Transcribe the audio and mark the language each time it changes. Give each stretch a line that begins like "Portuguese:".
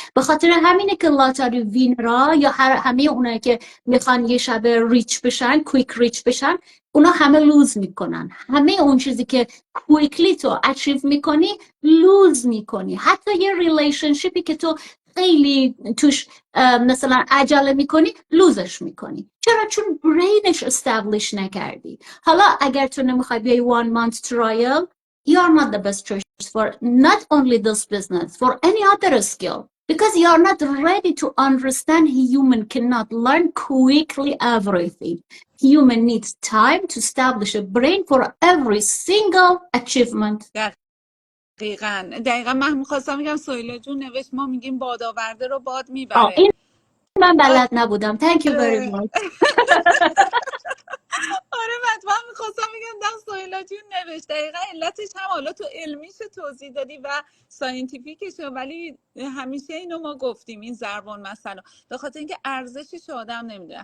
Persian: به خاطر همینه که لاتاری وینرا یا همه اونایی که میخوان یه شب ریچ بشن کویک ریچ بشن اونا همه لوز میکنن. همه اون چیزی که کویکلی تو اچیو میکنی لوز میکنی. حتی یه ریلیشنشیپی که تو خیلی توش مثلا عجله میکنی لوزش میکنی. چرا؟ چون برینش استابلیش نکردی. حالا اگر تو نمیخوای بیای
English: 1 month trial you are not the best choice for not only this business for any other skill because you are not ready to understand human cannot learn quickly everything. Human needs time to establish a brain for every single achievement.
Persian: دقیقا من میخواستم میگم سهیلا جون نوشت ما میگیم بادآورده رو باد میبره. این من بلد نبودم.
English: Thank you very much.
Persian: آره من میخواستم میگم سهیلا جون نوشت دقیقا علتش هم حالا تو علمیش توضیح دادی و ساینتیفیکش، ولی همیشه اینو ما گفتیم این ضربان مثلا به خاطر اینکه ارزشش آدم نمیدونه.